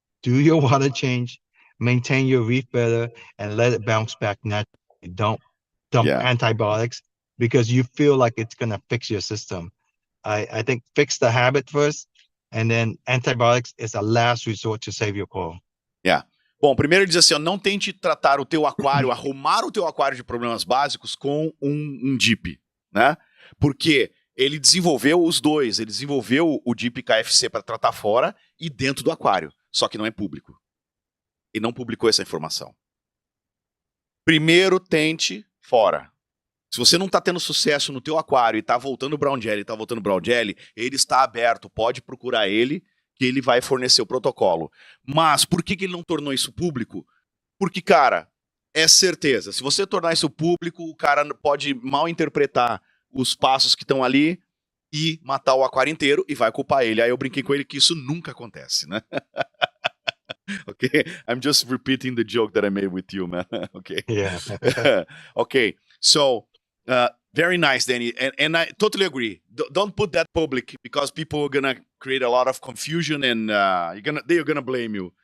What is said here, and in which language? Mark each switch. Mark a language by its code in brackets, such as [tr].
[en] Do your water change, maintain your reef better, and let it bounce back naturally. Don't dump antibiotics because you feel like it's going to fix your system. I think fix the habit first, and then antibiotics is a last resort to save your coral. Yeah. [pt] Bom, primeiro ele diz assim, ó, não tente tratar o teu aquário, arrumar o teu aquário de problemas básicos com um DIP, né? Porque ele desenvolveu os dois. Ele desenvolveu o DIP KFC para tratar fora e dentro do aquário. Só que não é público. E não publicou essa informação. Primeiro, tente fora. Se você não está tendo sucesso no teu aquário e está voltando brown jelly, ele está aberto. Pode procurar ele, que ele vai fornecer o protocolo. Mas por que ele não tornou isso público? Porque, cara, é certeza. Se você tornar isso público, o cara pode mal interpretar os passos que estão ali e matar o aquário inteiro e vai culpar ele. Aí eu brinquei com ele que isso nunca acontece, né? [en] Okay, I'm just repeating the joke that I made with you, man. Okay. Yeah. Okay, so very nice, Danny, and I totally agree. Don't put that public because people are gonna create a lot of confusion and they're gonna blame you.